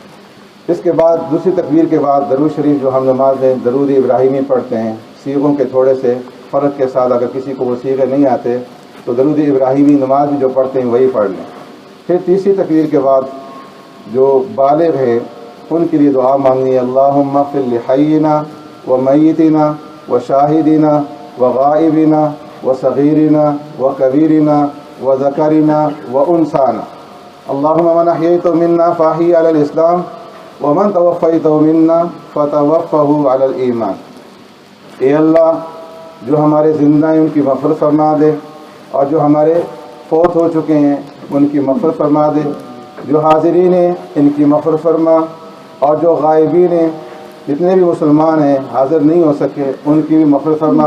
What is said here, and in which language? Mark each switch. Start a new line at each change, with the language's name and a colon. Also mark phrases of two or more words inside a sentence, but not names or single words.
Urdu: اس کے بعد دوسری تکبیر کے بعد درود شریف جو ہم نماز میں درود ابراہیمی پڑھتے ہیں, سیغوں کے تھوڑے سے فرق کے ساتھ, اگر کسی کو وہ سیغے نہیں آتے تو درود ابراہیمی نماز میں جو پڑھتے ہیں وہی پڑھ لیں. پھر تیسری تکبیر کے بعد جو بالغ ہیں ان کے لیے دعا مانگنی ہے,
Arabic: اللہم اغفر لحینا و میتنا و شاہدنا و غائبنا و صغیرنا و کبیرنا و ذکرنا و انسانا, اللہم من احییت منا فاحی علی الاسلام ومن توفیت منا فتوفہ علی الایمان.
Urdu: اے اللہ جو ہمارے زندہ ہیں ان کی مغفرت فرما دے, اور جو ہمارے فوت ہو چکے ہیں ان کی مغفرت فرما دے, جو حاضرین ہیں ان کی مغفرت فرما, اور جو غائبین ہیں جتنے بھی مسلمان ہیں حاضر نہیں ہو سکے ان کی بھی مغفرت فرما.